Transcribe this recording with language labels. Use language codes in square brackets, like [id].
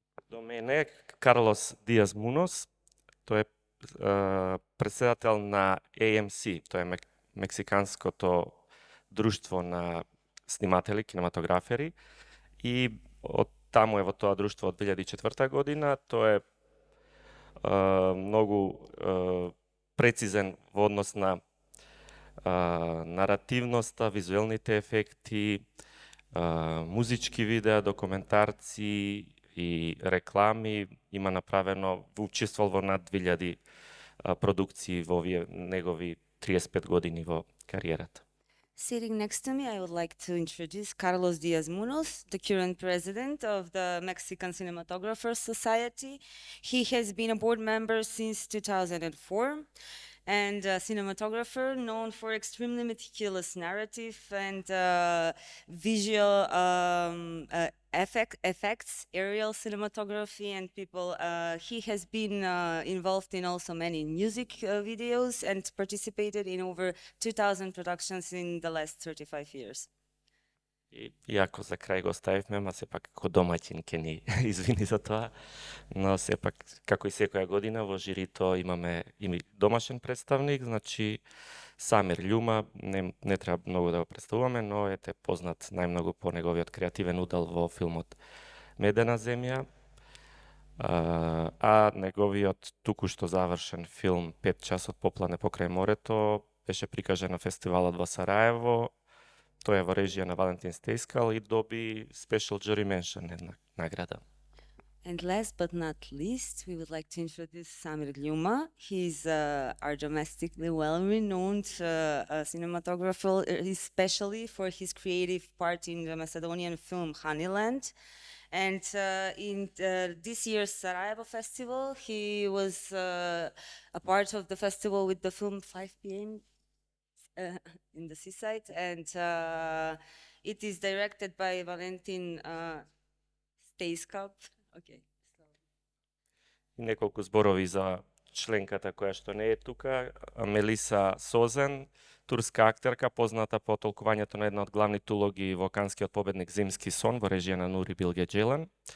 [mk] До мене е Карлос Диаз Мунос, тој е председател на AMC, тоа е мексиканското друштво на сниматели, кинематографери, и од таму е во тоа друштво од 2004 година. Тој е многу прецизен во однос на наративноста, визуелните ефекти, музички видеа, документарци и реклами. Има направено, учествувал во над 2000 продукции во овие негови 35 години во кариерата. [en] Sitting next to me, I would like to introduce Carlos Diaz Munoz, the current president of the Mexican Cinematographers Society. He has been a board member since 2004 and a cinematographer known for extremely meticulous narrative and visual effects, aerial cinematography, and people. He has been involved in also many music videos and participated in over 2,000 productions in the last 35 years. [mk] Иако за крај го ставивме, ма сепак како домаќин ке ни извини за тоа, но сепак, како и секоја година, во жирито имаме и домашен представник, значи Самир Љума, не треба многу да го представуваме, но ете познат најмногу по неговиот креативен удел во филмот Медена земја, а неговиот туку што завршен филм 5 часот поплане покрај морето беше прикажен на фестивалот во Сараево. Тој е во режија на Валентин Стејскал и доби Special Jury Mention една награда. [en] And last but not least, we would like to introduce Samir Ljuma. He's our domestically well-renowned cinematographer, especially for his creative part in the Macedonian film Honeyland. And in this year's Sarajevo Festival, he was a part of the festival with the film 5 p.m. In the seaside. And it is directed by Valentin Stejskap. Okay. [mk] И неколку зборови за членката која што не е тука, Мелиса Созен, турска актерка, позната по толкувањето на една од главните улоги во канскиот победник Зимски сон во режија на Нури Билге Джелан.